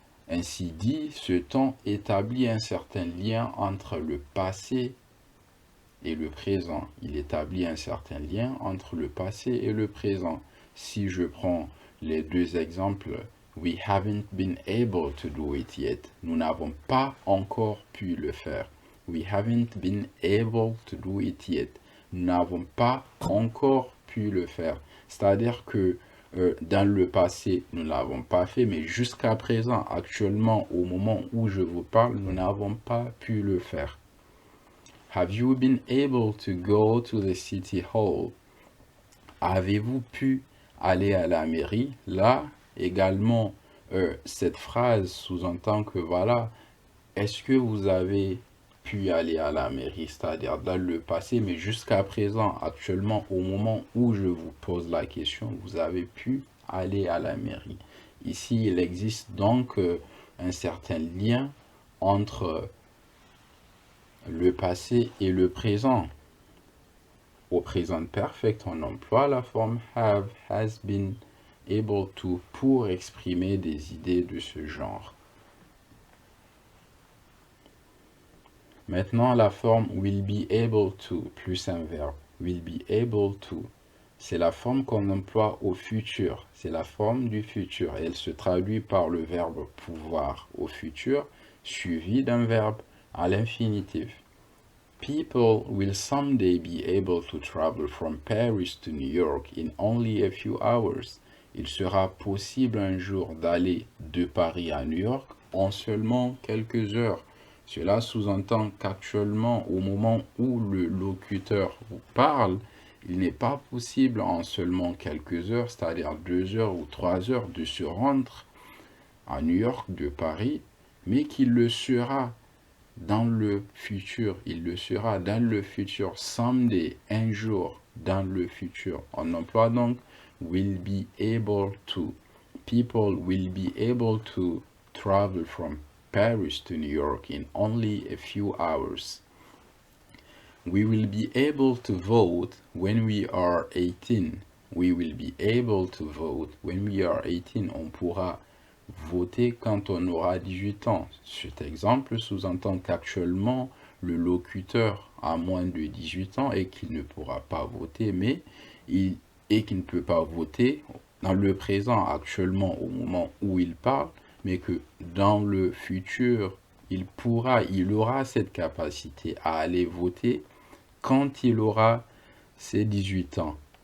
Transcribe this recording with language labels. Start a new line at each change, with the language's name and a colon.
French: Ainsi dit, ce temps établit un certain lien entre le passé et le présent. Il établit un certain lien entre le passé et le présent. Si je prends les deux exemples,
English: we haven't been able to do it yet.
French: Nous n'avons pas encore pu le faire.
English: We haven't been able to do it yet.
French: Nous n'avons pas encore pu le faire. C'est-à-dire que dans le passé, nous ne l'avons pas fait, mais jusqu'à présent, actuellement, au moment où je vous parle, nous n'avons pas pu le faire.
English: Have you been able to go to the city hall?
French: Avez-vous pu aller à la mairie? Là, également, cette phrase sous-entend que voilà, est-ce que vous avez pu aller à la mairie, c'est-à-dire dans le passé, mais jusqu'à présent, actuellement, au moment où je vous pose la question, vous avez pu aller à la mairie. Ici, il existe donc un certain lien entre le passé et le présent. Au présent perfect, on emploie la forme
English: have, has been, able to
French: pour exprimer des idées de ce genre. Maintenant, la forme
English: will be able to
French: plus un verbe.
English: Will be able to.
French: C'est la forme qu'on emploie au futur. C'est la forme du futur. Elle se traduit par le verbe pouvoir au futur, suivi d'un verbe à l'infinitif.
English: People will someday be able to travel from Paris to New York in only a few hours.
French: Il sera possible un jour d'aller de Paris à New York en seulement quelques heures. Cela sous-entend qu'actuellement, au moment où le locuteur vous parle, il n'est pas possible en seulement quelques heures, c'est-à-dire 2 heures ou 3 heures, de se rendre à New York de Paris, mais qu'il le sera dans le futur. Il le sera dans le futur, someday, un jour, dans le futur. On emploie donc
English: will be able to. People will be able to travel from Paris to New York in only a few hours. We will be able to vote when we are 18. We will be able to vote when we are 18.
French: On pourra voter quand on aura 18 ans. Cet exemple sous-entend qu'actuellement, le locuteur a moins de 18 ans et qu'il ne pourra pas voter, mais qu'il ne peut pas voter dans le présent, actuellement, au moment où il parle, mais que dans le futur, il aura cette capacité à aller voter quand il aura ses 18 ans.